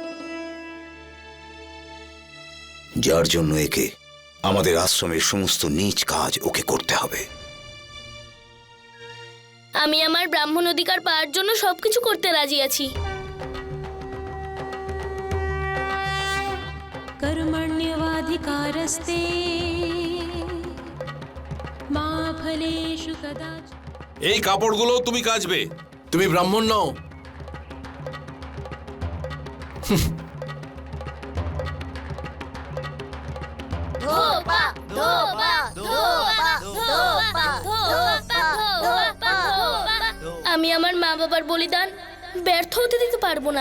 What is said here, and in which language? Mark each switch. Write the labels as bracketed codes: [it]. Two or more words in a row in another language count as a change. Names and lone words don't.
[bn] যার জন্য একে আমাদের আশ্রমের সমস্ত নীচ কাজ ওকে করতে হবে। আমি আমার ব্রাহ্মণ অধিকার পাওয়ার জন্য সবকিছু করতে রাজি আছি। [sa] कर्मण्यवाधिकारस्ते मा फलेषु कदाचित्। [bn] এই কাপড়গুলো তুমি কাচবে। তুমি ব্রাহ্মণ নও। আমি আমার মা বাবার বলিদান ব্যর্থ হতে দিতে পারবো না।